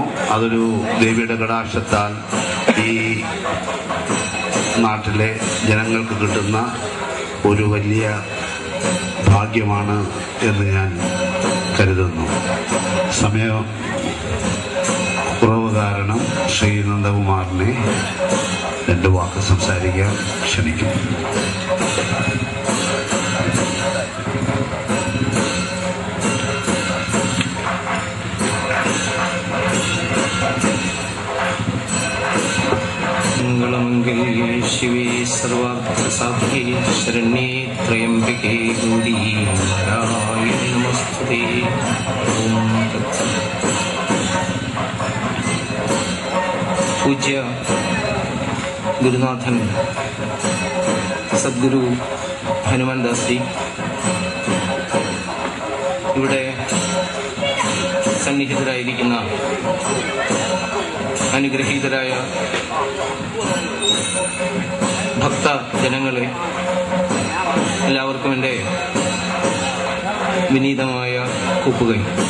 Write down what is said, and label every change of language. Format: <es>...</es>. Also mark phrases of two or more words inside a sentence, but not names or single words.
<ml>അതൊരു ദേവിയുടെ കടാക്ഷത്താൽ ഈ നാട്ടിലെ ജനങ്ങൾക്ക് കിട്ടുന്ന ഒരു വലിയ ഭാഗ്യമാണ് എന്ന് ഞാൻ കരുതുന്നു. സമയം കുറവ് കാരണം ശ്രീ നന്ദകുമാറിനെ 2 വാക്ക് സംസാരിക്കാൻ ക്ഷണിക്കും.</ml> <sa>मंगलमंगल्ये शिवे सर्वार्थसाध्ये शरण्ये त्र्यंबके गौरी नारायणी नमस्तुते. ओम तत्सत्.</sa> <ml>पूज्य ഗുരുനാഥൻ സദ്ഗുരു ഹനുമാൻ ദാസ് ജി ഇവിടെ സന്നിഹിതരായിരിക്കുന്ന അനുഗ്രഹീതരായ ഭക്ത ജനങ്ങളെ, എല്ലാവർക്കും എൻ്റെ വിനീതമായ കൂപ്പുകൈ.</ml>